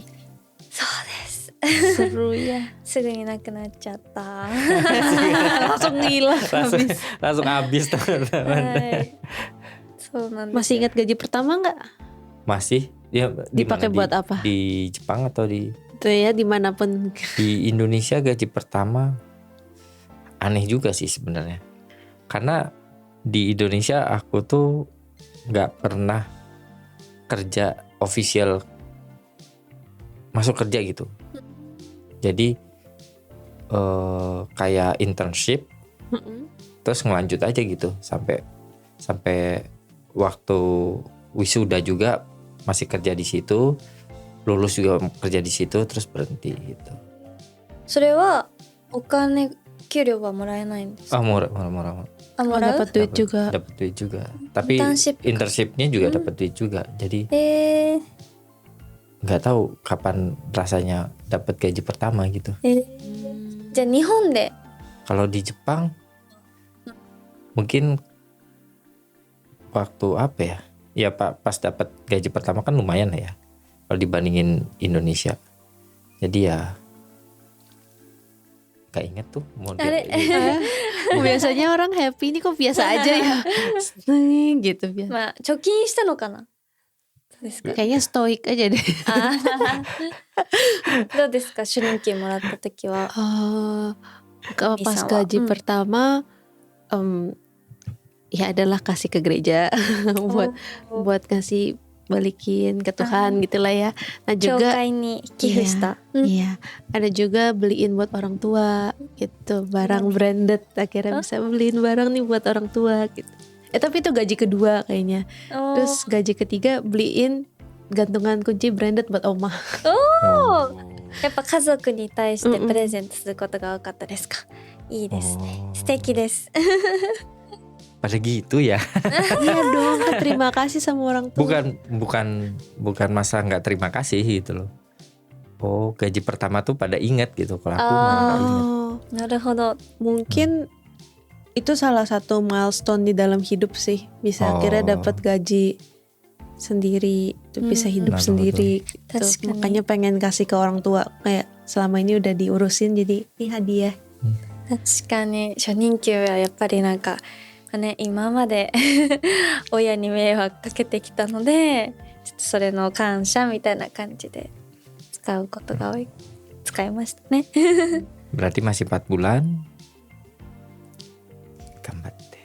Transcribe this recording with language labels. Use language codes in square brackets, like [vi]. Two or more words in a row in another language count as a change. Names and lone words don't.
[ja] そうです。 [id] Seru ya. [ja] すぐになくなっちゃった。 [id] Langsung ngilang langsung habis. langsung habis [ja] は [id] teman-teman. [ja] い。そうなんです [id] Masih [ja] よ。 [id] ingat gaji pertama nggak? Masih dia di Dipakai mana? buat apa? Di Jepang atau di Tuh ya dimanapun. di Indonesia gaji pertama aneh juga sih sebenarnya. Karena di Indonesia aku tuh nggak pernah kerja official masuk kerja gitu. Jadi kayak internship terus ngelanjut aja gitu sampai waktu wisuda juga masih kerja di situ, lulus juga kerja di situ terus berhenti gitu. [ja] それはお金給料はもらえないんですか？ [id] Ah, murah. [ja] あ、もらう？ [id] Dapat duit juga. Dapat duit juga. Tapi Internship juga. internshipnya juga dapat duit juga. Jadi えー、 nggak tahu kapan rasanya dapat gaji pertama gitu. [ja] じゃあ日本で [id] Kalau di Jepang mungkin waktu apa ya? Ya pas dapat gaji pertama kan lumayan lah ya. Kalau dibandingin Indonesia. Jadi ya gak inget tuh model Biasanya orang happy ini kok biasa aja ya. Seneng gitu biasa. [ja] まあ貯金したのかな？そうですか。 [id] Kayaknya stoik aja deh. [ja] どうですか？初任給もらった時は。 [id] Kalau pas Bisa, gaji Wak. pertama ya adalah kasih ke gereja buat ngasih balikin ke Tuhan gitulah ya. Nah [ja] 教 [id] juga [ja] 会に寄付した。 [id] iya ada juga beliin buat orang tua gitu, barang branded akhirnya bisa beliin barang nih buat orang tua gitu. Tapi itu gaji kedua kayaknya. Terus gaji ketiga beliin gantungan kunci branded buat oma. Oh. [ja] やっぱ家族に対してプレゼントすることが多かったですか？いいですね。素敵です。 [id] Pada gitu ya. Iya dong, kan terima kasih sama orang tua. Bukan masa nggak terima kasih gitu loh. Oh, gaji pertama tuh pada ingat gitu. Kalau aku Ah. malah nggak ingat. [ja] なるほど。 [id] Mungkin itu salah satu milestone di dalam hidup sih. Bisa Oh. akhirnya dapat gaji sendiri, itu bisa hidup Betul, sendiri gitu. [ja] 確かに。 [id] Makanya pengen kasih ke orang tua, kayak selama ini udah diurusin jadi ini hadiah. [ja] 確かに初任給はやっぱりなんか、ね、今まで親に迷惑かけてきたので、ちょっとそれの感謝みたいな感じで使うことが多い。使いましたね。 [id] Berarti masih 4 bulan. Gambatte.